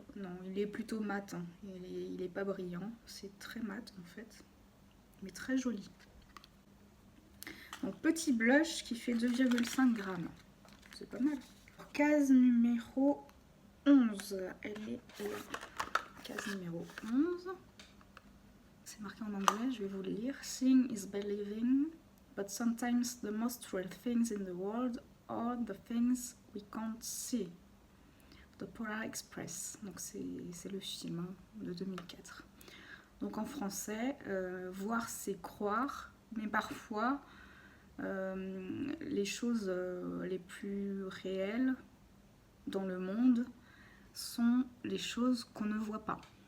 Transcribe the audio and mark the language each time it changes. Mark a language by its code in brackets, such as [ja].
[fr] Non, il est plutôt mat. Hein. Il est pas brillant. C'est très mat en fait. Mais très joli. Donc petit blush qui fait 2,5 grammes. C'est pas mal. Case numéro 11. Elle est là. Case numéro 11. C'est marqué en anglais, je vais vous le lire. [en] Seeing is believing, but sometimes the most real things in the world are the things we can't see. The Polar Express. [fr] Donc c'est le film hein, de 2004. Donc en français, voir c'est croire, mais parfois les choses les plus réelles dans le monde sont les choses qu'on ne voit pas.